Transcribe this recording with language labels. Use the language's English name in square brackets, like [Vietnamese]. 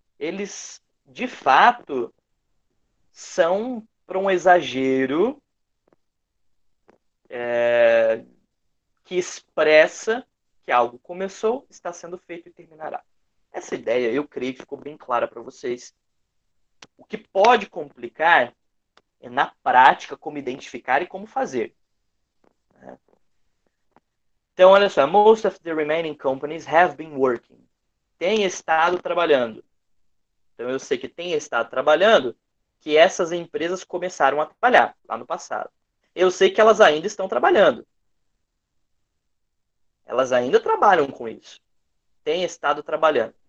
[Portuguese] Eles, de fato, são para um exagero que expressa que algo começou, está sendo feito e terminará. Essa ideia, eu creio que ficou bem clara para vocês. O que pode complicar é, na prática, como identificar e como fazer. Então, olha só. [English] Most of the remaining companies have been working. [Portuguese] Tem estado trabalhando. Então, eu sei que tem estado trabalhando, que essas empresas começaram a trabalhar lá no passado. Eu sei que elas ainda estão trabalhando. Elas ainda trabalham com isso. Tem estado trabalhando.